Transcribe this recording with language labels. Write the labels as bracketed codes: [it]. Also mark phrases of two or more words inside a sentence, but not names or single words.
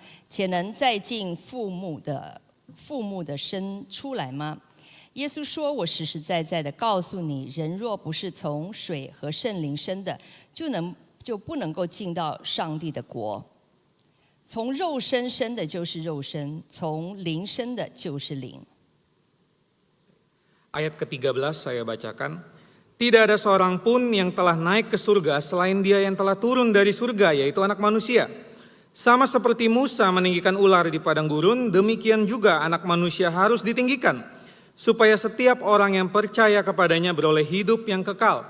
[zh] 且能再进父母的生出来吗？” 耶稣说：“我实实在在的告诉你，人若不是从水和圣灵生的，就不能够进到上帝的国。从肉身生的就是肉身，从灵生的就是灵。” [id] Ayat ke-13 saya bacakan. Tidak ada seorang pun yang telah naik ke surga selain Dia yang telah turun dari surga, yaitu Anak Manusia. Sama seperti Musa meninggikan ular di padang gurun, demikian juga Anak Manusia harus ditinggikan, supaya setiap orang yang percaya kepadanya beroleh hidup yang kekal.